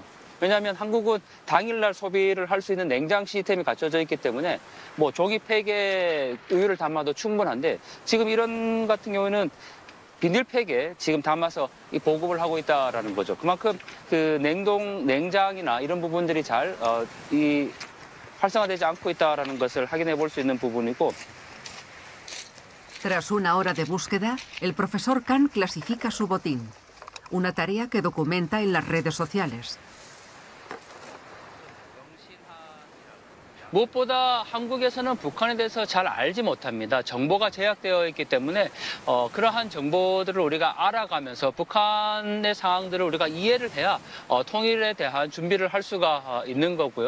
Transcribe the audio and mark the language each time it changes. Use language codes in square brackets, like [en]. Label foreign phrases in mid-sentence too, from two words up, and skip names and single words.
[ko] 왜냐하면 한국은 당일날 소비를 할 수 있는 냉장 시스템이 갖춰져 있기 때문에 뭐 종이팩에 우유를 담아도 충분한데 지금 이런 같은 경우에는 비닐팩에 지금 담아서 이 보급을 하고 있다라는 거죠. 그만큼 그 냉장이나 이런 부분들이 잘 활성화되지 않고 있다라는 것을 확인해 볼 수 있는 부분이고. [es] Tras una hora de búsqueda, el profesor Khan clasifica su botín, una tarea que documenta en las redes sociales. [ko] 무엇보다 한국에서는 북한에 대해서 잘 알지 못합니다. 정보가 제약되어 있기 때문에 그러한 정보들을 우리가 알아가면서 북한의 상황들을 우리가 이해를 해야 통일에 대한 준비를 할 수가 있는 거고요.